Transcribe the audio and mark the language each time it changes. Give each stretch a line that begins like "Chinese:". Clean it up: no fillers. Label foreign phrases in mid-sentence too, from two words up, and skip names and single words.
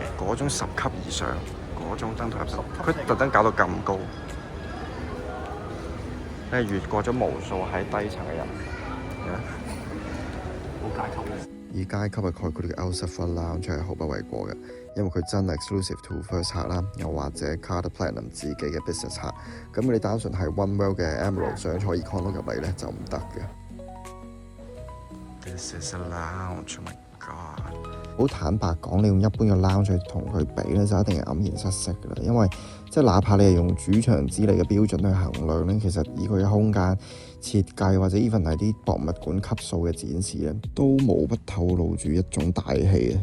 Cantonese: 嗰種10級以上，嗰種登台入10級，佢特登搞到咁高，你係越過咗無數喺低層嘅人。以階級嘅概括，呢個 Outside Front Lounge 係毫不為過嘅，因為佢真係
English: exclusive to first
Cantonese: 客啦，又或者 Carter Platinum 自己嘅 business 客。咁你單純係 One World 嘅 Emerald 想坐 Econo 入嚟咧就唔得嘅。
English: This is a lounge, oh my god！
Cantonese: 好坦白講，你用一般嘅 lounge 去同佢比咧，就一定係黯然失色㗎啦。因為即係哪怕你係用主場之利嘅標準去衡量咧，其實以佢嘅空間設計或者 even 係啲博物館級數嘅展示咧，都無不透露住一種大氣嘅。